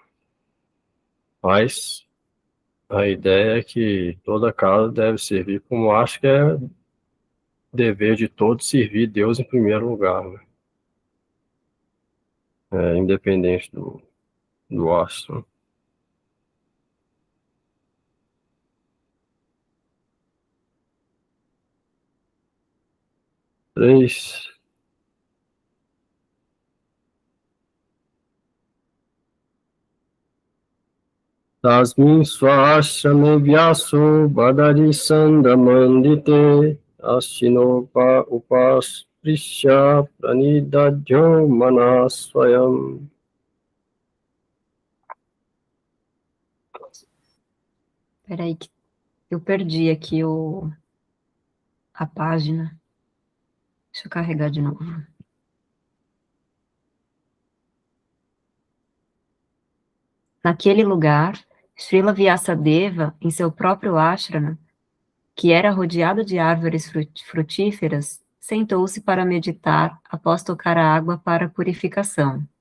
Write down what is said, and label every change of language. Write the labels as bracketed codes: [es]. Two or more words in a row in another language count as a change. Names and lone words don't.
[pt] Mas a ideia é que toda casa deve servir como acho que é dever de todos servir Deus em primeiro lugar, né? Independente do ashram. Três. [sa] Tasmin swashrame vyaso badari sandamandite ashinopa upasprisya pranidadyo manasvayam. [pt] Peraí, que eu perdi aqui a página. Deixa eu carregar de novo. Naquele lugar, Srila Vyasadeva, em seu próprio ashrama, que era rodeado de árvores frutíferas, sentou-se para meditar após tocar a água para purificação.